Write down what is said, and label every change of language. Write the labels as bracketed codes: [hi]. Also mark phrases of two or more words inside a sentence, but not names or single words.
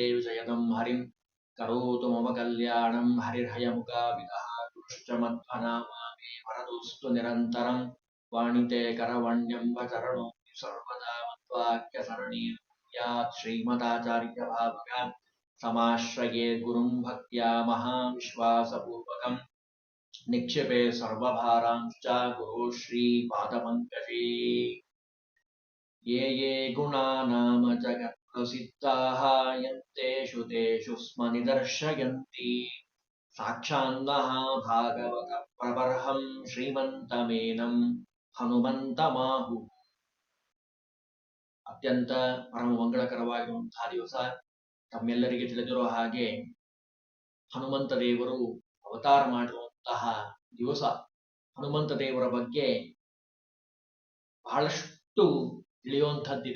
[sa] विजयदं हरिं करोतु मम कल्याणं हरिर्हयमुखाविदः गुरुश्च मध्वनामामे वरदोऽस्तु निरन्तरं वाणिते करवण्यं वचरणो सर्वदा मध्वाक्यसरणीर्यात् श्रीमदाचार्यभावगा समाश्रये गुरुं भक्त्या महाविश्वासपूर्वकम् निक्षेपे सर्वभारांश्च गुरो श्रीपादपङ्कजे ये ये गुणा नाम जगत्प्रसिद्धाः यन्तेषु तेषु स्म निदर्शयन्ति साक्षान्महाभागवत प्रबर्हं ಶ್ರೀಮಂತಮೇನಂ ಹನುಮಂತಮಾಹು. [kn] ಅತ್ಯಂತ ಪರಮ ಮಂಗಳಕರವಾಗಿರುವಂತಹ ದಿವಸ. ತಮ್ಮೆಲ್ಲರಿಗೆ ತಿಳಿದಿರುವ ಹಾಗೆ ಹನುಮಂತ ದೇವರು ಅವತಾರ ಮಾಡಿರುವಂತಹ ದಿವಸ. ಹನುಮಂತ ದೇವರ ಬಗ್ಗೆ ಬಹಳಷ್ಟು ತಿಳಿಯುವಂಥದ್ದಿದೆ.